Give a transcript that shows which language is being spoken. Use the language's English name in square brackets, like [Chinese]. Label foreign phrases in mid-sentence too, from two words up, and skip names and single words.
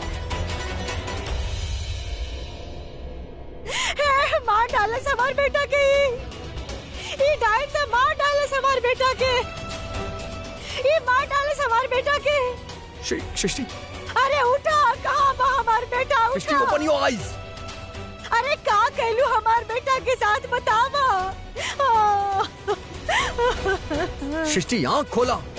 [Bhojpuri] मार डाला हमार बेटा के, ये डाइन से मार डाला हमार बेटा के, ये मार डाला हमार बेटा के। सृष्टि, अरे उठा, कहाँ बा हमार बेटा? सृष्टि, उठा। [English] open your eyes. [Bhojpuri] अरे का कहलू हमार बेटा के साथ बतावा। सृष्टि आँख खोला।